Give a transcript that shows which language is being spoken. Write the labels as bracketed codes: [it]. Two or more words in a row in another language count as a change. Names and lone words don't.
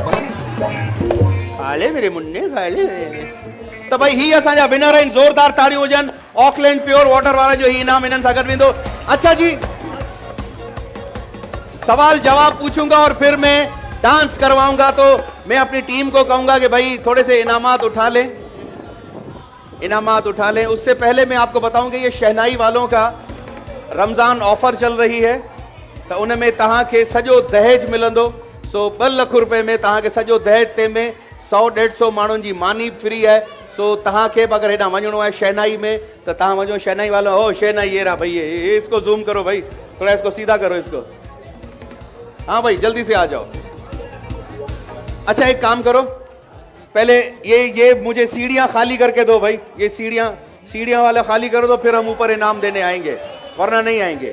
[ur] کھا لے میرے منے، کھا لے. [sd] तो भाई ही असांजा विनर आहिनि, ज़ोरदार ताड़ियूं हुजनि। ऑकलैंड प्योर वाटर वारा जो ही इनाम इन्हनि सां गॾु वेंदो। [ur] اچھا جی، سوال جواب پوچھوں گا اور پھر میں ڈانس کرواؤں گا، تو میں اپنی ٹیم کو کہوں گا کہ بھائی تھوڑے سے انعامات اٹھا لیں. اس سے پہلے میں آپ کو بتاؤں کہ یہ شہنائی والوں کا رمضان آفر چل رہی ہے، تو ان میں [sd] तव्हांखे सॼो दहेज मिलंदो। सो 2 लाख रुपए में तव्हांखे सॼो दहेज ते में 100-150 माण्हुनि जी मानी फ्री है। सो तव्हांखे बि अगरि हेॾां वञिणो आहे शहनाई में त तव्हां वञो। [ur] شہنائی والو، او شہنائی یہ رہا بھائی، یہ اس کو زوم کرو بھائی، تھوڑا اس کو سیدھا کرو اس کو. ہاں بھائی جلدی سے آ جاؤ. اچھا ایک کام کرو، پہلے یہ مجھے سیڑھیاں خالی کر کے دو بھائی، یہ سیڑھیاں والا خالی کرو، تو پھر ہم اوپر انعام دینے آئیں گے، ورنہ نہیں آئیں گے.